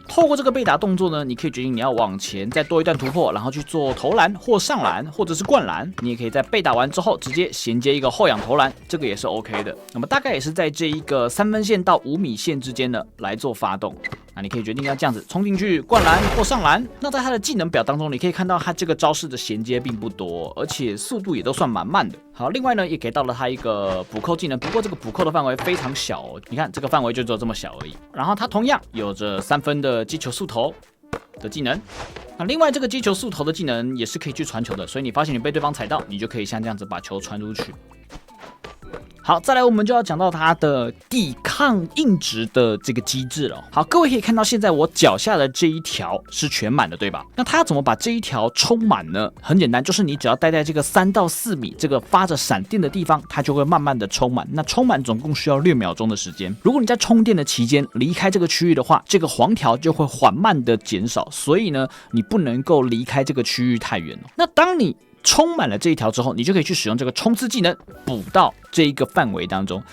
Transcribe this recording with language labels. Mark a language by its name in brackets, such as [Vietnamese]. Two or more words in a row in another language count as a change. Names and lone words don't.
[Chinese] 透過這個被打動作呢，你可以決定你要往前再多一段突破，然後去做投籃或上籃，或者是灌籃。你也可以在被打完之後直接銜接一個後仰投籃，這個也是 OK 的。那麼大概也是在這一個3分線到5米線之間呢來做發動。那你可以決定要這樣子衝進去灌籃或上籃。那在他的技能表當中，你可以看到他這個招式的銜接並不多，而且速度也都算蠻慢的。好，另外呢也給到了他一個補扣技能，不過這個補扣的範圍非常小哦，你看這個範圍就只有這麼小而已。然後他同樣有着3分的擊球速投的技能。那另外這個擊球速投的技能也是可以去傳球的，所以你發现你被對方踩到，你就可以像這樣子把球傳出去。好，再來我們就要講到它的抵抗硬直的這個機制了。好，各位可以看到現在我腳下的這一條是全滿的，對吧？那它要怎麼把這一條充滿呢？很簡單，就是你只要待在這個3到4米這個發着閃電的地方，它就會慢慢的充滿。那充滿總共需要6秒鐘的時間。如果你在充電的期間離開這個區域的話，這個黃條就會緩慢的減少，所以呢，你不能夠離開這個區域太遠了。那當你充滿了這一條之後，你就可以去使用這個衝刺技能補到這一個範圍當中。